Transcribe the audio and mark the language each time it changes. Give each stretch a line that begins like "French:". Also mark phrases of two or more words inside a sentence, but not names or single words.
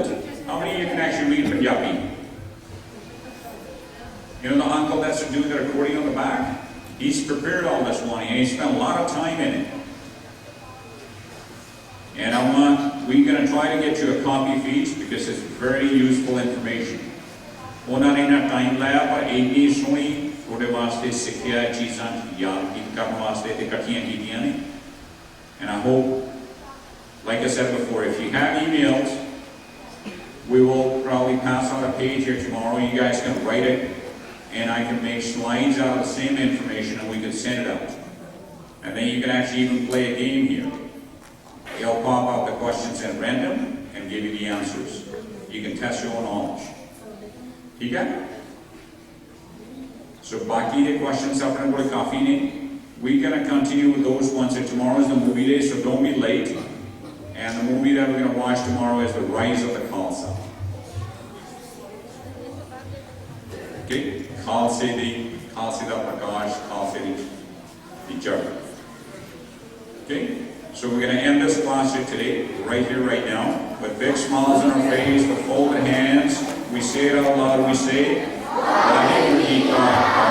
English: How many of you can actually read Punjabi? You know the uncle that's doing the recording on the back? He's prepared all this money and he spent a lot of time in it. And we're going to try to get you a copy for each because it's very useful information.
Punjabi: ਉਹਨਾਂ ਨੇ ਨਾ ਟਾਈਮ ਲਾਇਆ ਪਰ ਇੰਨੀ ਸੋਹਣੀ ਤੁਹਾਡੇ ਵਾਸਤੇ ਸਿੱਖਿਆ ਚੀਜ਼ਾਂ ਯਾਦ ਕਰਨ ਵਾਸਤੇ ਤੇ ਇਕੱਠੀਆਂ ਕੀਤੀਆਂ ਨੇ.
English: And I hope, like I said before, if you have emails, we will probably pass out a page here tomorrow. You guys can write it and I can make slides out of the same information and we can send it out. And then you can actually even play a game here. It'll pop out the questions at random and give you the answers. You can test your own knowledge.
Hindi: ठीक है? So बाकी
English: the questions
Hindi: अपने को काफी ने.
English: We're going to continue with those ones. And tomorrow is the movie day, so don't be late. And the movie that we're going to watch tomorrow is The Rise of the Khalsa.
Punjabi: Okay? ਖਾਲਸੇ ਦਾ ਪ੍ਰਕਾਸ਼, ਖਾਲਸੇ ਦੀ ਜੜ.
English: Okay, so we're going to end this class here today, right here, right now, with big smiles on our face, with folded hands. We say it out loud. We say,
Punjabi: ਵਾਹਿਗੁਰੂ ਜੀ ਕਾ